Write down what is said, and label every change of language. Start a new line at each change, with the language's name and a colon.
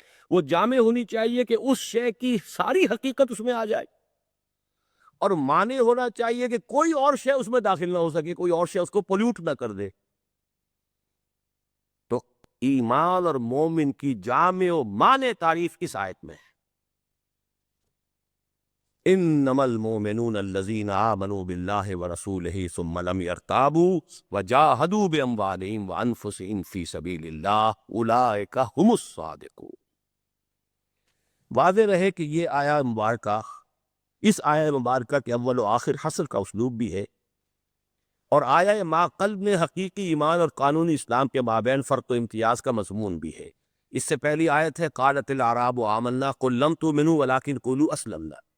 Urdu: وہ جامع ہونی چاہیے کہ اس شے کی ساری حقیقت اس میں آ جائے، اور معنی ہونا چاہیے کہ کوئی اور شے اس میں داخل نہ ہو سکے، کوئی اور شے اس کو پولیوٹ نہ کر دے. تو ایمان اور مومن کی جامع و مانع تعریف اس آیت میں ہے.
Arabic: انما المؤمنون الذين آمنوا بالله ورسوله ثم لم يرتابوا وجاهدوا باموالهم وانفسهم في سبيل الله اولئك هم الصادقون.
Urdu: واضح رہے کہ یہ آیا مبارکہ، اس آیا مبارکہ کے اول و آخر حصر کا اسلوب بھی ہے، اور آیا ما قلب میں حقیقی ایمان اور قانونی اسلام کے مابین فرق و امتیاز کا مضمون بھی ہے. اس سے پہلی آیت ہے
Arabic: قالت الاعراب آمنا قل لم تؤمنوا ولكن قولوا اسلمنا.